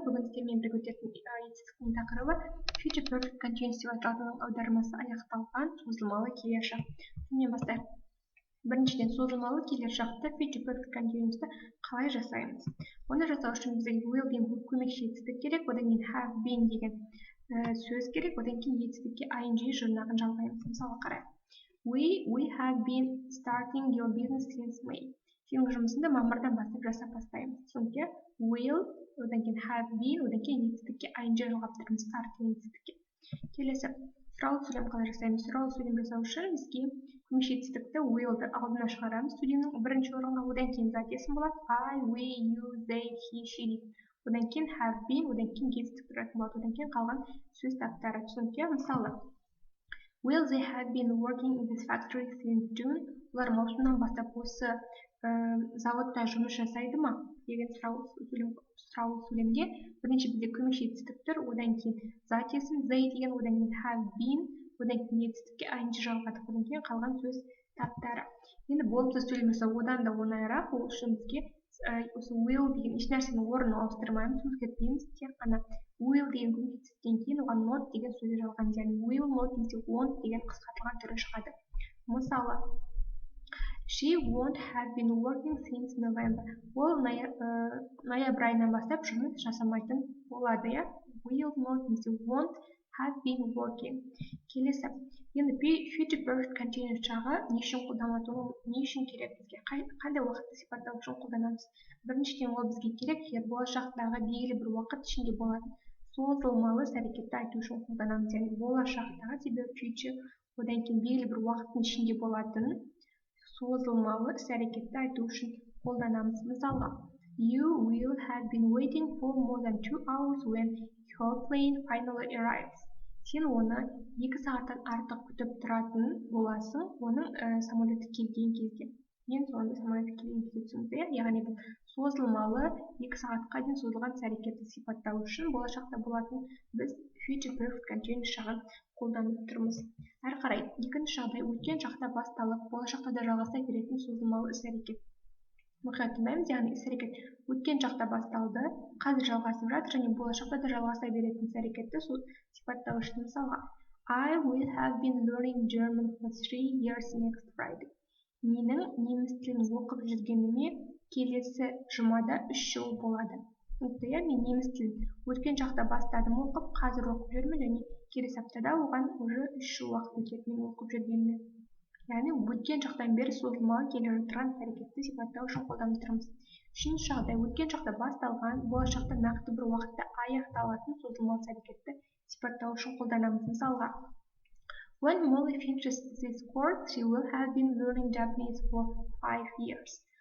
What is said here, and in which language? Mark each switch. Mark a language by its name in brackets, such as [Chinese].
[Kazakh] Бүгін сіздермен бірге өтетін етістіктің тақырыбы Future Perfect Continuous деп аталатын аудармасы аяқталған созылмалы келер шақ. Сонымен бастайық. Біріншіден, созылмалы келер шақты Future Perfect Continuous'ты қалай жасаймыз? Оны жасау үшін бізге will деген көмекші етістік керек, одан кейін have been деген сөз керек, одан кейін етістікке ing жұрнағын жалғаймыз. Мысалы қарайық. [English] We have been starting your business since May. [Kazakh] Сенің жұмысыңды мамырдан бастап жасап бастаймыз. Сондықтан will, одан кейін have been, одан кейін етістікке ing жалғап тұрамыз, start етістікке. Келесі, сұраулы сөйлем қалай жасаймыз? Сұраулы сөйлем жасау үшін бізге көмекші етістікті will'ды алдына шығарамыз. Сөйлемнің бірінші орынға, одан кейін зат есім болады. I, we, you, they, he, she дейді. Одан кейін have been, одан кейін етістік тұратын болады. Одан кейін қалған сөз таптары. Сондықтан мысалы [English] Will they have been working in this factory since June? [Kazakh] Олар маусымнан бастап осы заводта жұмыс жасайды ма? Деген сұраулы сөйлемде бірінші бізде көмекші етістік тұр, одан кейін зат есім they деген, одан кейін have been, одан кейін етістікке ing жалғадық, одан кейін қалған сөз таптары. Енді болымсыз сөйлем жасау одан да оңайырақ, ол үшін бізге осы will деген ешнәрсенің орнын ауыстырмаймыз, өзгертпейміз, тек қана will деген көмекшіден кейін оған not деген сөзді жалғаймыз, яғни will not немесе won't деген қысқартылған түрі шығады. Мысалы, [English] she won't have been working since November. [Kazakh] Ол ноябрь айынан бастап жұмыс жасамайтын болады, я? [English] Will not немесе won't have been working. [Kazakh] Келесі, енді future perfect continuous жағы не үшін қолданылады, ол не үшін керек бізге, қандай уақытты сипаттау үшін қолданамыз? Біріншіден, ол бізге керек, егер болашақтағы белгілі бір уақыт ішінде болатын созылмалы іс-әрекетті айту үшін қолданамыз, яғни болашақтағы себебі future, одан кейін белгілі бір уақыттың ішінде болатын созылмалы іс-әрекетті айту үшін қолданамыз. Мысалға, [English] you will have been waiting for more than 2 hours when your plane finally arrives. [Kazakh] Сен оны 2 сағаттан артық күтіп тұратын боласың, оның самолеті келген кезде. Мен сонда самолеті келген кезде түсінді, яғни бұл созылмалы 2 сағатқа дейін созылған іс-әрекетті сипаттау үшін болашақта болатын біз future perfect continuous жағын қолданып тұрмыз. Әрі қарай, екінші жағдай өткен шақта басталып, болашақта да жалғаса беретін созылмалы іс-әрекет. Мұқият тыңдаймыз, яғни іс-әрекет өткен шақта басталды, қазір жалғасып жатыр және болашақта да жалғаса беретін іс-әрекетті сипаттау үшін. Мысалға, [English] I will have been learning German for 3 years next Friday. [Kazakh] Менің неміс тілін оқып жүргеніме келесі жұмада 3 жыл болады. Мен неміс тілін өткен шақта бастадым оқып, қазір оқып жүрмін және келесі аптада оған уже 3 жыл уақыт өтеді мен оқып жүргеніме. Яғни өткен шақтан бері созылмалы келе жатқан әрекетті сипаттау үшін қолданып тұрмыз. Үшінші жағдай, өткен шақта басталған, болашақта нақты бір уақытта аяқталатын созылмалы әрекетті сипаттау үшін қолданамыз. Мысалға, [English] when Molly finishes this course, she will have been learning Japanese for 5 years.